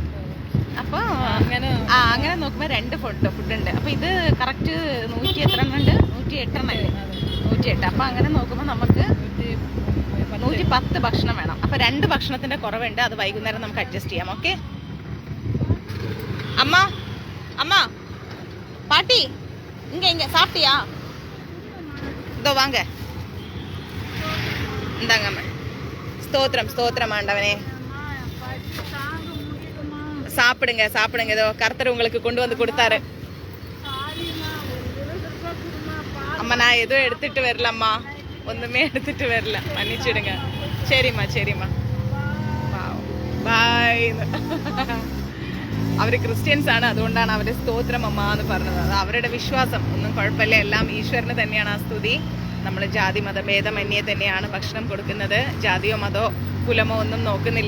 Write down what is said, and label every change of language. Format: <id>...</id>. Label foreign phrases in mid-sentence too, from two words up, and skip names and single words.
<ml>അപ്പോൾ അങ്ങനെ നോക്കുമ്പോൾ 2 ഫുഡ് ഉണ്ട്. അപ്പോൾ ഇത് കറക്റ്റ് 100 എത്ര എണ്ണം ഉണ്ട്? 108 എണ്ണല്ലേ? 108. അപ്പോൾ അങ്ങനെ നോക്കുമ്പോൾ നമുക്ക് 110 ഭക്ഷണം വേണം. അപ്പോൾ 2 ഭക്ഷണത്തിന്റെ കുറവുണ്ട്. അത് വൈകുന്നേരം നമുക്ക് അഡ്ജസ്റ്റ് ചെയ്യാം. ഓക്കെ അമ്മ, അമ്മ</ml> <ta>பாட்டி இங்க சாப்பிட்டியா? இதோ வாங்க, இந்தாங்க. ஸ்தோத்திரம் ஸ்தோத்திரம் ஆண்டவனே. சாப்பிடுங்க சாப்பிடுங்க, இதோ கர்த்தர் உங்களுக்கு கொண்டு வந்து கொடுத்தாரு. அம்மா நான் எதுவும் எடுத்துட்டு வரலம்மா, ஒன்றுமே எடுத்துட்டு வரல, மன்னிச்சிடுங்க. சரிம்மா சரிம்மா,</ta> <ml>ബായ്. അവർ ക്രിസ്ത്യൻസ് ആണ്, അതുകൊണ്ടാണ് അവർ സ്തോത്രം അമ്മ എന്ന് പറഞ്ഞത്. അത് അവരുടെ വിശ്വാസം, ഒന്നും കുഴപ്പമില്ല. എല്ലാം ഈശ്വരന് തന്നെയാണ് ആ സ്തുതി. നമ്മൾ ജാതി മതഭേദമന്യേ തന്നെയാണ് ഭക്ഷണം കൊടുക്കുന്നത്. ജാതിയോ മതോ കുലമോ ഒന്നും നോക്കുന്നില്ല.</ml>